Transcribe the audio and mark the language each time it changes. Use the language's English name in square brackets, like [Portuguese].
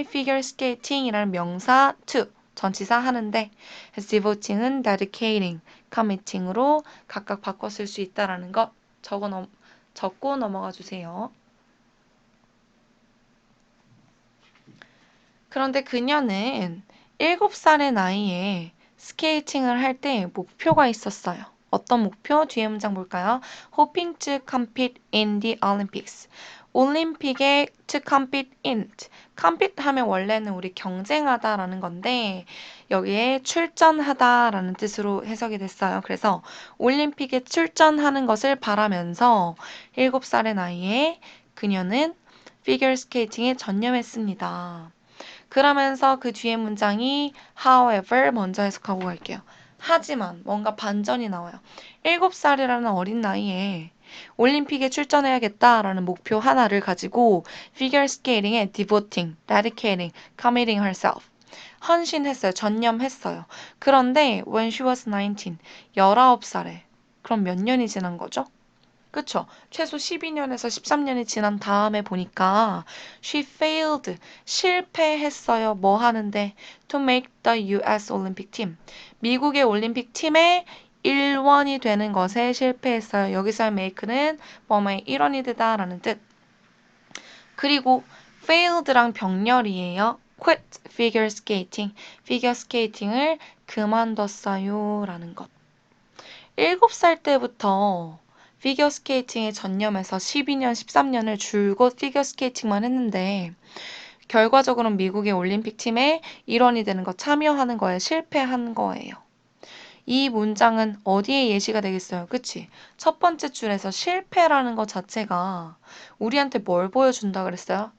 [Korean] figure skating이라는 명사 to 전치사 하는데 그래서 devoting은 dedicating, committing으로 각각 바꿔 쓸 수 있다라는 것 적고 넘어가 주세요. 그런데 그녀는 7살의 나이에 스케이팅을 할 때 목표가 있었어요. 어떤 목표? 뒤에 문장 볼까요? [English] Hoping to compete in the Olympics. [Korean] 올림픽에 [English] to compete in. [Korean] compete 하면 원래는 우리 경쟁하다라는 건데 여기에 출전하다라는 뜻으로 해석이 됐어요. 그래서 올림픽에 출전하는 것을 바라면서 7살의 나이에 그녀는 피겨 스케이팅에 전념했습니다. 그러면서 그 뒤에 문장이 however 먼저 해석하고 갈게요. 하지만 뭔가 반전이 나와요. 7살이라는 어린 나이에 올림픽에 출전해야겠다라는 목표 하나를 가지고 figure skating에 devoting, dedicating, committing herself. 헌신했어요. 전념했어요. 그런데 [English] when she was 19, [Korean] 19살에 그럼 몇 년이 지난 거죠? 그쵸? 최소 12년에서 13년이 지난 다음에 보니까 [English] she failed, [Korean] 실패했어요. 뭐 하는데? [English] to make the US Olympic team. [Korean] 미국의 올림픽 팀의 일원이 되는 것에 실패했어요. 여기서의 make는 뭐뭐의 일원이 되다라는 뜻. 그리고 failed랑 병렬이에요. [English] quit figure skating, figure skating을 [Korean] 그만뒀어요 [English] 라는 것. [Korean] 7살 때부터 피겨 스케이팅에 전념해서 12년, 13년을 줄곧 피겨 스케이팅만 했는데 결과적으로는 미국의 올림픽 팀의 일원이 되는 거, 참여하는 거에 실패한 거예요. 이 문장은 어디에 예시가 되겠어요? 그치? 첫 번째 줄에서 실패라는 것 자체가 우리한테 뭘 보여준다 그랬어요?